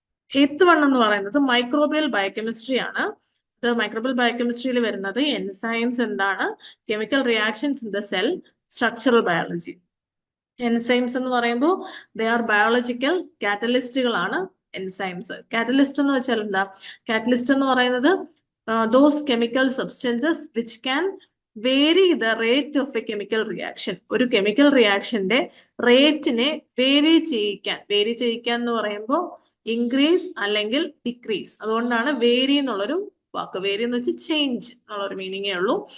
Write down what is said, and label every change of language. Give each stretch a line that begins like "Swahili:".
Malayalam: 8th one എന്ന് പറയുന്നത് microbial biochemistry ആണ്. മൈക്രോബിയൽ ബയോകെമിസ്ട്രിയിൽ വരുന്നത് എൻസൈംസ് എന്താണ്,
English: chemical reactions in the cell,
Malayalam: structural biology. Enzymes എന്ന് പറയുമ്പോൾ
English: they are biological
Malayalam: കാറ്റലിസ്റ്റുകളാണ് enzymes. Catalyst എന്ന് വെച്ചാൽ എന്താ? കാറ്റലിസ്റ്റ് എന്ന് പറയുന്നത്
English: those chemical substances which can vary the rate of a chemical reaction.
Malayalam: ഒരു കെമിക്കൽ റിയാക്ഷന്റെ റേറ്റിനെ വേരി ചെയ്യിക്കാൻ എന്ന് പറയുമ്പോൾ ഇൻക്രീസ് അല്ലെങ്കിൽ ഡിക്രീസ്. അതുകൊണ്ടാണ് വേരി എന്നുള്ളൊരു വാക്ക്. വേരി എന്ന് വെച്ചാൽ ചേഞ്ച് എന്നുള്ളൊരു മീനിങ്ങേ ഉള്ളൂ.